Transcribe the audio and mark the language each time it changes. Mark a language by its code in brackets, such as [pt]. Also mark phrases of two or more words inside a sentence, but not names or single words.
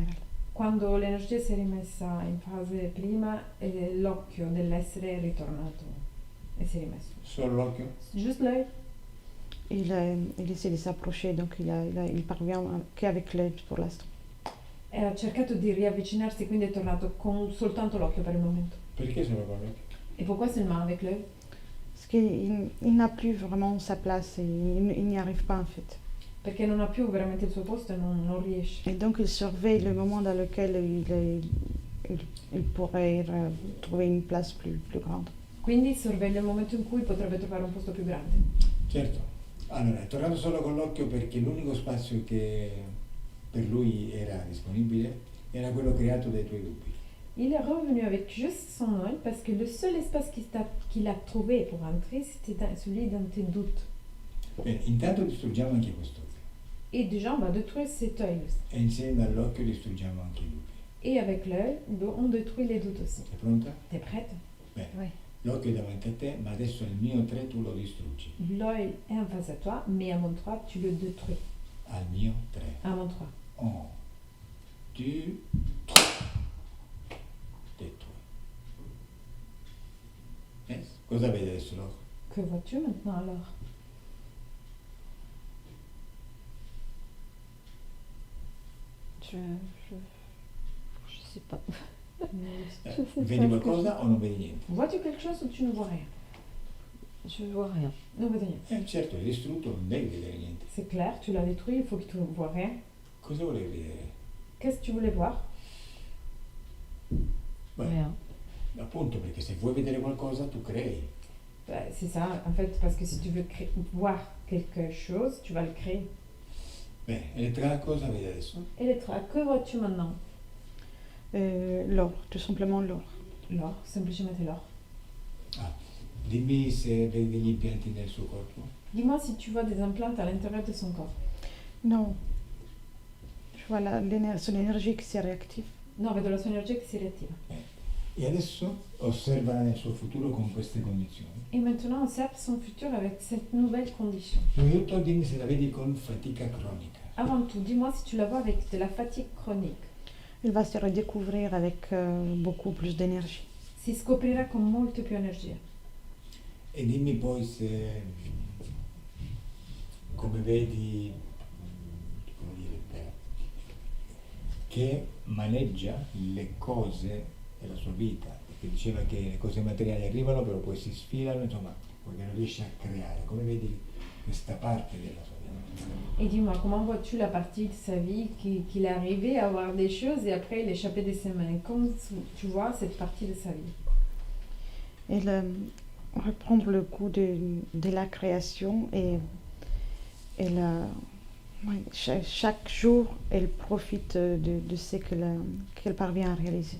[it] Quando l'energia si è rimessa in fase prima, l'occhio dell'essere è ritornato e si è rimesso. Solo l'occhio? [fr] Juste l'œil? Il essaie de s'approcher, donc il parvient qu'avec l'œil pour l'instant. [it] E ha cercato di riavvicinarsi, quindi è tornato con soltanto l'occhio per il momento. Perché solo con l'occhio? [fr] Et pourquoi seulement avec l'œil? Parce qu'il n'a plus vraiment sa place et il n'y arrive pas en fait. [it] Perché non ha più veramente il suo posto e non riesce. [fr] Et donc il surveille le moment dans lequel il pourrait trouver une place plus grande. [it] Quindi sorveglia il momento in cui potrebbe trovare un posto più grande. Certo. Allora, è tornato solo con l'occhio perché l'unico spazio che per lui era disponibile era quello creato dai tuoi dubbi. [fr] Il est revenu avec juste son œil parce que le seul espace qu'il a trouvé pour entrer, c'était celui dans tes doutes. [it] Bene, intanto distruggiamo anche quest'occhio [fr] Et déjà, on va détruire cet œil. [it] e insieme all'occhio distruggiamo anche i dubbi. [fr] Et avec l'œil, on détruit les doutes aussi. [it] Sei pronta? [fr] T'es prête? [it] Bene. [fr] Oui. [it] L'occhio è davanti a te, ma adesso al mio 3 tu lo distruggi. [fr] L'œil est en face à toi, mais à mon 3, tu le détruis. [it] Al mio 3. [fr] À mon 3. 1, 2, 3. Détruit. Yes. [it] Cosa vedi adesso l'occhio? [fr] Que vois-tu maintenant alors? Je sais pas. [it] Vedi qualcosa o non vedi niente? [fr] Vois-tu quelque chose ou tu ne vois rien? Je vois rien. [it] Non vedi rien. Certo, hai distrutto, non devi vedere niente. [fr] C'est clair, tu l'as détruit, il faut que tu ne vois rien. [it] Cosa volevi vedere? [fr] Qu'est-ce que tu voulais voir? [it] Beh, [fr] Rien. [it] appunto, perché se vuoi vedere qualcosa tu crei. [fr] Bah, c'est ça, en fait, parce que si tu veux voir quelque chose, tu vas le créer. [it] Bene, Elettra, cosa vedi adesso? [fr] Elettra, que vois-tu maintenant? L'or, tout simplement l'or. L'or, [it] semplicemente l'or. Dimmi se vedi degli impianti nel suo corpo. [fr] Dis-moi si tu vois des implants à l'intérieur de son corps. Non, je vois son énergie qui s'est réactive. [it] No, vedo la sua energia che si riattiva. E adesso osserva nel suo futuro con queste condizioni. [fr] Et maintenant, observe son futur avec cette nouvelle condition. [it] Prima di tutto dimmi se la vedi con fatica cronica. [fr] Avant tout, dis-moi si tu la vois avec de la fatigue chronique. Il va se redécouvrir avec beaucoup plus d'énergie. [it] Si scoprirà con molto più energia. E dimmi poi se, come vedi, come dire, che maneggia le cose della sua vita, perché diceva che le cose materiali arrivano però poi si sfilano, insomma, perché non riesce a creare. Come vedi questa parte della sua vita? [fr] Et dis-moi, comment vois-tu la partie de sa vie qu'il est arrivé à avoir des choses et après il échappait de ses mains? Comment tu vois cette partie de sa vie? Il reprendre le goût de la création et chaque jour, elle profite de ce qu'elle parvient à réaliser.